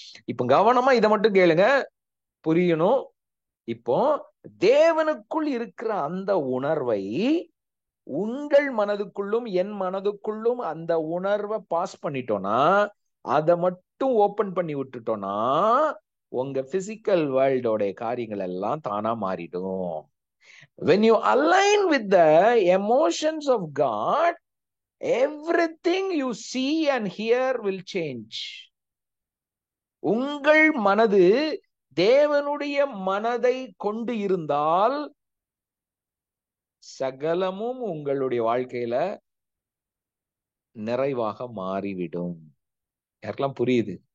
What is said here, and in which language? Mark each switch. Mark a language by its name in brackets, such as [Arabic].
[Tamil] இப்ப கவனமா இதை மட்டும் கேளுங்க, புரியணும். இப்போ தேவனுக்குள் இருக்கிற அந்த உணர்வை உங்கள் மனதுக்குள்ளும் என் மனதுக்குள்ளும் அந்த உணர்வை பாஸ் பண்ணிட்டோம்னா, அதை மட்டும் ஓபன் பண்ணி விட்டுட்டோம்னா, உங்க பிசிக்கல் வேர்ல்டோட காரியங்கள் எல்லாம் தானா மாறிடும். [English] When you align with the emotions of God, everything you see and hear will change. [Tamil] உங்கள் மனது தேவனுடைய மனதை கொண்டு இருந்தால் சகலமும் உங்களுடைய வாழ்க்கையில நிறைவாக மாறிவிடும். யாருக்கெல்லாம் புரியுது?